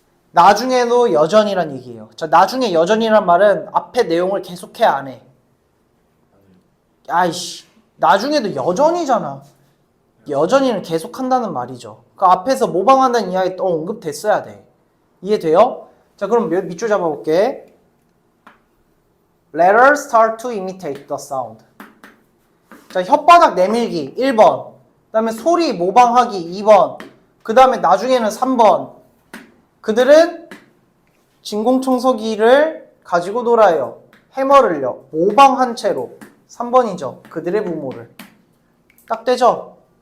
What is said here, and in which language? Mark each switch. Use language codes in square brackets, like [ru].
[ko] 나중에도 여전이란 얘기예요. 자, 나중에 여전이란 말은 앞에 내용을 계속해 안 해. 아이씨. 나중에도 여전이잖아. 여전히는 계속한다는 말이죠. 그 앞에서 모방한다는 이야기 또 언급됐어야 돼. 이해돼요? 자, 그럼 밑줄 잡아볼게. [en] Let her start to imitate the sound. [ko] 자, 혓바닥 내밀기 1번. 그 다음에 소리 모방하기 2번. 그 다음에 나중에는 3번. 그들은 진공청소기를 가지고 놀아요. 해머를요. 모방한 채로. 3번이죠. 그들의 부모를. 딱 되죠?